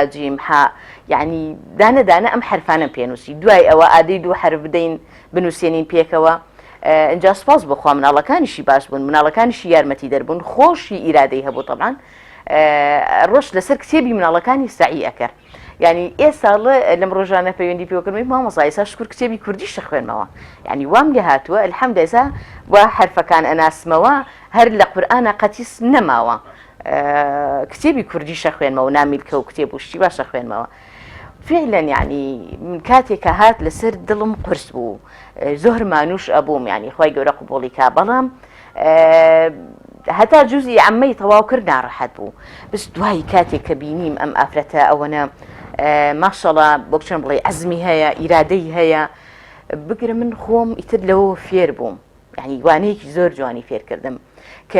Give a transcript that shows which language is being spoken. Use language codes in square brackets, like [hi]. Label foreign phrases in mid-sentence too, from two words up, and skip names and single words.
[ckb] جیم ها یعنی دانە ئەم حرفانم پێنووسی دوای ئەوە ئادەی دوو حرف بدەین بنووسێنین پێکەوە اینجا سپاس بخوا مناڵەکانیشی باش بوون مناڵەکانیشی یارمەتی دەربوون خۆشی ئیرادەی هەبوو طبعاً ڕۆژ لەسەر کتێبی مناڵەکانی سعی ئەکرد يعني ئێستا لەم ڕۆژانە پەیوەندی پێوەکردنەوەی مامۆستا ئێستا شکر کتێبی کوردیش خوێنمەوە یعنی وام لێ هاتووە الحەمدە ئێستا وا حرفەکان ئەناسمەوە هەر لە قورئانە قەتیس نەماوە کتێبی کوردیش خوێنمەوە و نامیلکە و کتێب و شتی باشە خوێنمەوە فعلا يعني من کاتێک کە هات لەسەر دڵم قورس بوو زۆر مانوش ئەبووم يعني خوای گەورە قبوڵی کا بەڵام هەتا جوزی عەمەی تەواو کرد ناڕەحەت بوو بس دوای کاتێک کە بینیم ئەم ئافرەتە ئەوەنە ماشەڵڵا بۆ چۆن بڵێ عەزمی هەیە ئیرادەی هەیە بگرە من خۆم ئیتر لەوە فێر بووم یعنی وانەیەکی زۆر جوانی فێرکردم کە